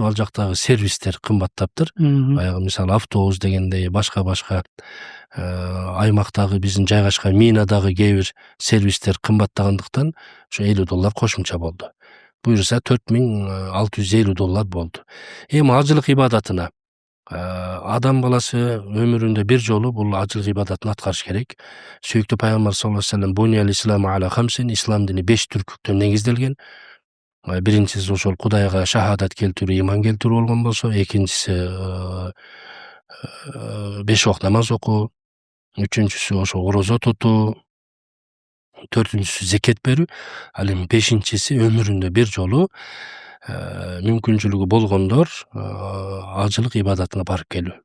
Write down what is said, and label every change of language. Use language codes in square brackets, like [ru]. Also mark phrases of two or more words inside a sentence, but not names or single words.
[ky] Ал жактагы сервистер кымбаттаптыр. Баягы мисалы автобус дегендей, башка аймактагы биздин жайгашкан минадагы кээ бир сервистер кымбаттагандыктан ошо $50 кошумча болду. Буюрса $4650 болду. Эми ажылык ибадатына адам баласы өмүрүндө бир жолу бул ажылык ибадатын аткарыш керек. Сүйүктүү пайгамбар [ar] صلى الله عليه وسلم بني الإسلام على خمس, [ky] ислам дини 5 түркүктөн негизделген. Биринчиси ошол Кудайга шахадат келтирүү, иман келтирүү болгон болсо, экинчиси 5 вакыт намаз окуу, үчүнчүсү ошо орозо тутуу, төртүнчүсү зекет берүү, ал эми бешинчиси өмүрүндө бир жолу мүмкүнчүлүгү болгондор ажылык ибадатына барып келүү.